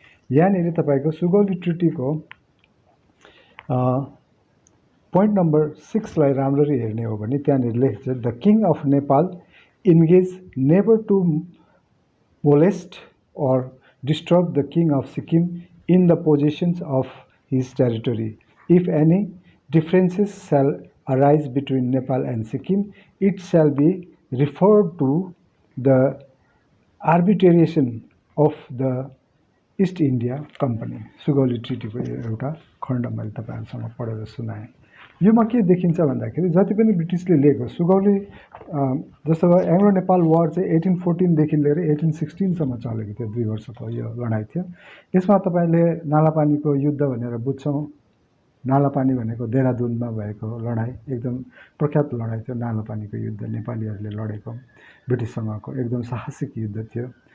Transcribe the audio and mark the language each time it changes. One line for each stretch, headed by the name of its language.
Nepali: यहाँनिर तपाईँको Sugauli ट्रिटीको point number 6लाई राम्ररी हेर्ने हो भने त्यहाँनिर लेखेको छ, the king of Nepal
English: engage never to molest or disturb the king of Sikkim in the possessions of his territory. If any differences shall arise between Nepal and Sikkim, it shall be referred to the arbitration of the East India Company.
Nepali: Sugauli ट्रिटीको एउटा खण्ड मैले तपाईँहरूसँग पढेर सुनाएँ। योमा के देखिन्छ भन्दाखेरि जति पनि ब्रिटिसले लिएको सुगौली जस्तो भयो एङ्ग्लो नेपाल वार चाहिँ 1814 लिएर 1816 चलेको थियो, 2 वर्षको यो लडाइँ थियो। यसमा तपाईँले नालापानीको युद्ध भनेर बुझ्छौँ। नालापानी भनेको देहरादुनमा भएको लडाइँ, एकदम प्रख्यात लडाइँ थियो नालापानीको युद्ध, नेपालीहरूले लडेको ब्रिटिससँगको एकदम साहसिक युद्ध थियो।